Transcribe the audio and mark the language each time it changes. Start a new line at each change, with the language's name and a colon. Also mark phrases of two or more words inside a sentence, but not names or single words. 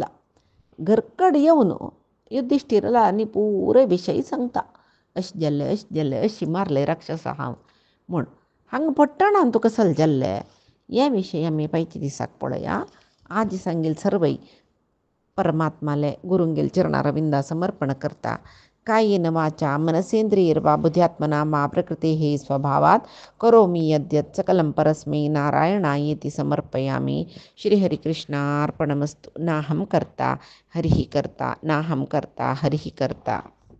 Konkani: घरकड येवन युधिष्ठिराला आनी पुरे विशयी सांगता अशें जाल्लें अशी मारले राक्षसा हांव म्हूण. हांगा पट्टणान तुका सल जाल्ले हे विशयी आमी पायच्या दिसाक पळया. आज सांगेल सर्वई परमात्माले गुरुंगेल चरणारविंदा समर्पण करता.
Sanskrit: कायेन वाचा मनसेंद्रियर्वा बुद्ध्यात्मना मा प्रकृतेः स्वभावात् करोमि यद्यत् सकलं परस्मै नारायणायेति समर्पयामि. श्रीहरिकृष्णार्पणमस्तु. नाहं कर्ता हरिः कर्ता नाहं कर्ता हरिः कर्ता.